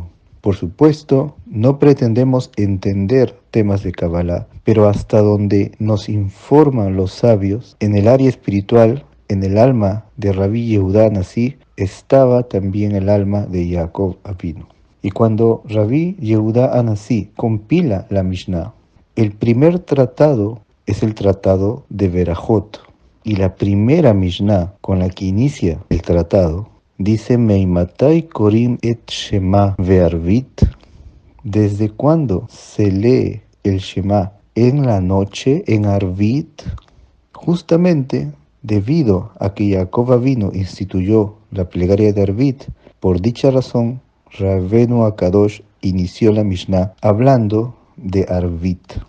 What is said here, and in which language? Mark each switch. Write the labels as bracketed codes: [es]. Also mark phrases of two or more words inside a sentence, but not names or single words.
[es] Por supuesto, no pretendemos entender temas de Kabbalah, pero hasta donde nos informan los sabios, en el área espiritual en el alma de Rabí Yehudá Anasí estaba también el alma de Jacob Avinu. Y cuando Rabí Yehudá Anasí compila la Mishnah, el primer tratado es el tratado de Berajot. Y la primera Mishnah con la que inicia el tratado dice: [he] מאימתי קורין את שמע בערבית. [es] ¿Desde cuándo se lee el Shema en la noche, en Arvit? Justamente debido a que Jacob Avinu instituyó la plegaria de Arvit, por dicha razón, Rabbeinu Akadosh inició la Mishnah hablando de Arvit.